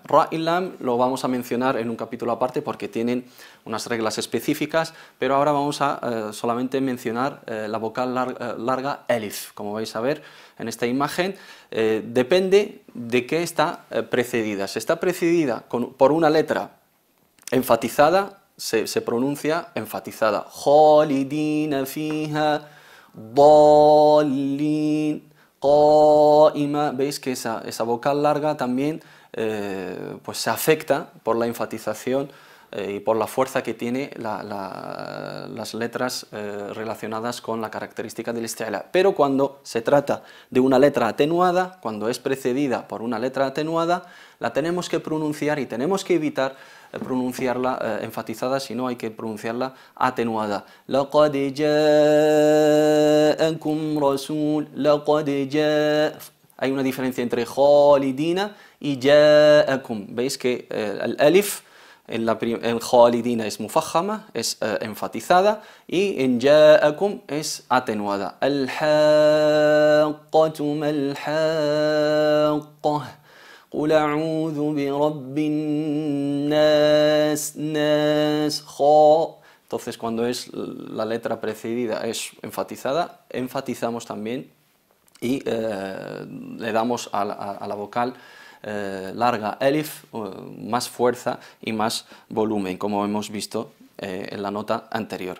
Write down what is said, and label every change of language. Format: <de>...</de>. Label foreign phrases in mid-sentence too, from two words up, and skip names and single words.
<es>Ra y lam lo vamos a mencionar en un capítulo aparte porque tienen unas reglas específicas, pero ahora vamos a solamente mencionar la vocal larga elif. Como vais a ver en esta imagen, depende de qué está precedida. Si está precedida por una letra enfatizada, se pronuncia enfatizada.</es> <ar>خالدين فيها، ضالين، قائمة.</ar> <es>Veis que esa vocal larga también pues se afecta por la enfatización y por la fuerza que tiene las letras relacionadas con la característica del isti'la. Pero cuando se trata de una letra atenuada, cuando es precedida por una letra atenuada, la tenemos que pronunciar y tenemos que evitar pronunciarla enfatizada, sino hay que pronunciarla atenuada.</es> <ar>لقد جاءكم رسول، لقد جاء.</ar> <es>Hay una diferencia entre khalidina y ja'akum. Veis que el alif en khalidina es mufajjama, es enfatizada, y en ja'akum es atenuada.</es> <ar>الحاقة ما الحاقة. قل أعوذ برب الناس ناس خا.</ar> <es>Entonces, cuando es la letra precedida es enfatizada, enfatizamos también y le damos a la vocal larga elif más fuerza y más volumen, como hemos visto en la nota anterior.</es>